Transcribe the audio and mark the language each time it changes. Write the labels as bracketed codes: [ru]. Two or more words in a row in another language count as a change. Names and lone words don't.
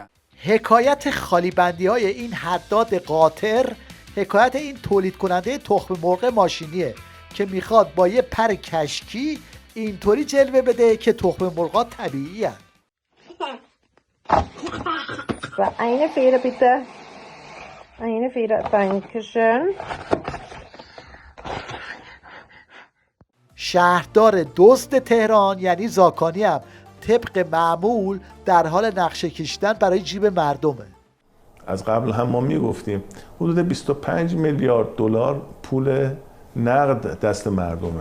[fa] حکایت خالی بندی های این حداد قاطر حکایت این تولید کننده تخم مرغ ماشینیه که میخواد با یه پر کشکی اینطوری جلوه بده که تخم مرغا طبیعی هن. [de] و eine Feder bitte. Eine Feder, dankeschön. [fa] شهردار دزد تهران یعنی زاکانی هم طبق معمول در حال نقشه کشیدن برای جیب مردمه. از قبل هم ما میگفتیم حدود 25 میلیارد دلار پول نقد دست مردمه.